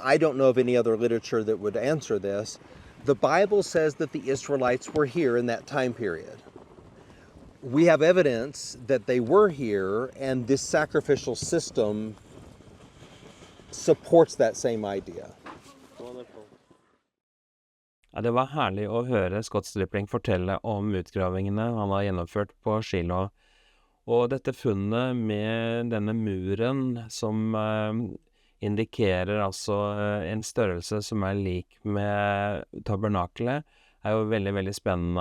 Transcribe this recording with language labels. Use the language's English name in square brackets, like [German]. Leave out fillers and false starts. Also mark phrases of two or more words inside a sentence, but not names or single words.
[English] I don't know of any other literature that would answer this. The Bible says that the Israelites were here in that time period. We have evidence that they were here, and this sacrificial system supports that same idea. Wonderful. [Norwegian] Ja, det var herlig å høre Scott Stripling fortelle om utgravingene han har gjennomført på Shiloh. Og dette funnet med denne muren som indikerer altså en størrelse som er lik med tabernakelet, er jo veldig, veldig spennende.